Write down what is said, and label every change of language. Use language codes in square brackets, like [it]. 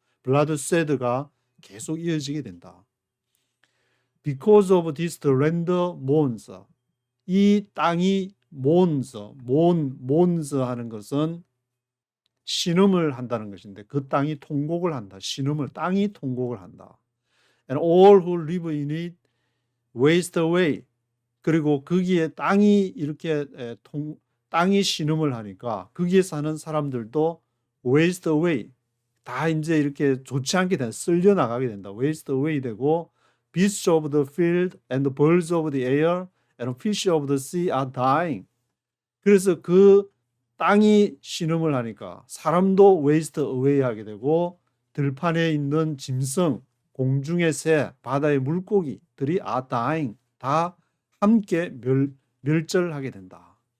[ko] bloodshed가 계속 이어지게 된다. [en] Because of this the land mourns. [ko] 이 땅이 mourns 하는 것은 신음을 한다는 것인데, 그 땅이 통곡을 한다. 땅이 통곡을 한다. [en] And all who live in it waste away. [ko] 그리고 거기에 땅이 이렇게 땅이 신음을 하니까 거기에 사는 사람들도 [en] waste away, [ko] 다 이제 이렇게 좋지 않게 된다. 쓸려 나가게 된다. [en] waste away 되고, beasts of the field and the birds of the air and fish of the sea are dying. [ko] 그래서 그 땅이 신음을 하니까 사람도 [en] waste away [ko] 하게 되고, 들판에 있는 짐승, 공중의 새, 바다의 물고기들이 [en] are dying, [ko] 다 함께 멸절하게 된다.